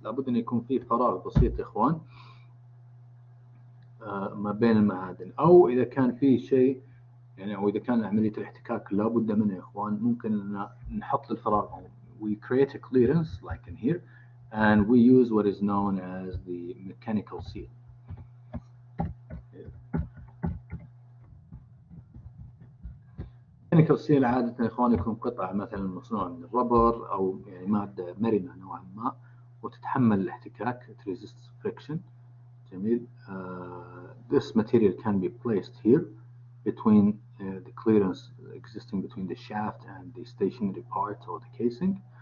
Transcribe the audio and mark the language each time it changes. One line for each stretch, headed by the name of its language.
Arabic: لابد أن يكون في فراغ بسيط يا إخوان ما بين المعادن، أو إذا كان في شيء يعني، أو إذا كان عملية الاحتكاك لابد منها يا إخوان، ممكن أن نحط الفراغ.
English: We create a clearance like in here and we use what is known as the mechanical seal.
Arabic: mechanical seal عادة يا إخوان يكون قطعة مثلا مصنوعة من الربر أو يعني مادة مرنة نوعا ما وتتحمل الاحتكاك.
English: It resists friction. جميل. This material can be placed here between the clearance existing between the shaft and the stationary part or the casing.